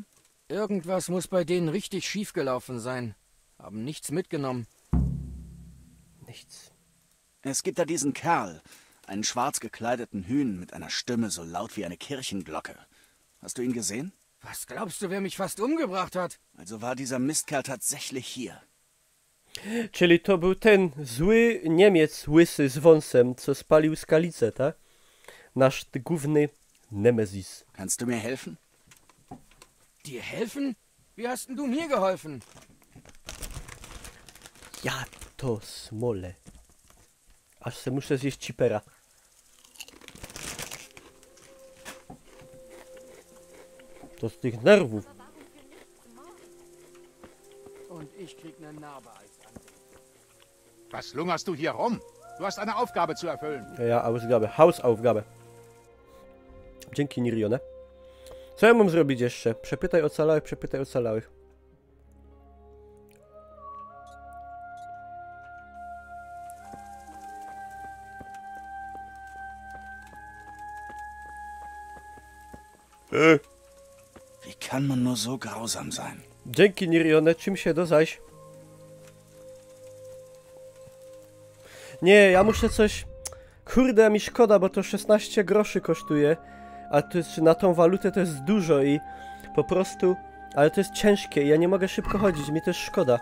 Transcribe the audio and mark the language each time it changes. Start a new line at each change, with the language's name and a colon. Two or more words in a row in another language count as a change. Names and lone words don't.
German: Irgendwas muss bei denen richtig schiefgelaufen sein. Haben nichts mitgenommen. Nichts. Es gibt da diesen Kerl, einen schwarz gekleideten Hühn mit einer Stimme so laut wie eine Kirchenglocke. Hast du ihn gesehen? Was glaubst du, wer mich fast umgebracht hat? Also war dieser Mistkerl tatsächlich hier.
Polish: Czyli to był ten zły Niemiec łysy z wąsem, co spalił skalicę, tak? Nasz główny Nemesis.
German: Kannst du mir helfen? Dir helfen? Wie hast denn du mir geholfen?
Polish: Ja to smole. Aż se muszę zjeść cipera. To z tych nerwów.
German: Und ich krieg eine Narbe als Antwort. Was lungerst du hier rum? Du hast eine Aufgabe zu erfüllen. Ja, Ausgabe. Hausaufgabe.
Polish: Dzięki, Nirione. Co ja mam zrobić jeszcze? Przepytaj ocalałych, przepytaj ocalałych.
German: Wie kann man nur so grausam sein?
Polish: Dzięki, Nirione. Czym się dozaś? Nie, ja muszę coś... Kurde, mi szkoda, bo to 16 groszy kosztuje. A to jest, na tą walutę to jest dużo i po prostu... Ale to jest ciężkie i ja nie mogę szybko chodzić, mi też szkoda.